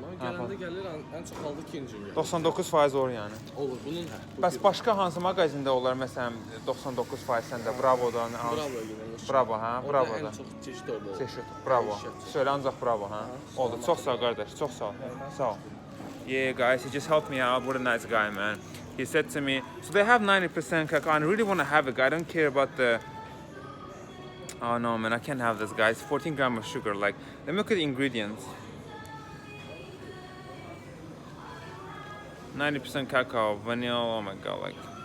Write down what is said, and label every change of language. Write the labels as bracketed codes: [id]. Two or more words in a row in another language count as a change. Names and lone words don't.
[az] Gələndə gəlir ən çox halda ikinci gün gəlir. 99% olur yəni. Olur, bunun hə. Bəs başqa hansı mağazində olar məsələn 99% səndə? Bravodan. Bravo günü. Bravo, hə? Bravoda. Ən çox çeşid orada olur. Çeşid. Bravo. Söyle ancaq bravo, hə? Oldu. Çox sağ ol qardaş, çox sağ ol. Sağ ol. [en] Yeah, guys, he just helped me out. What a nice guy, man. He said to me, so they have 90% cacao. I really want to have it. I don't care about the... Oh, no, man, I can't have this, guys. 14 grams of sugar. Like, let me look at the ingredients. 90% cacao, vanilla, oh my God, like...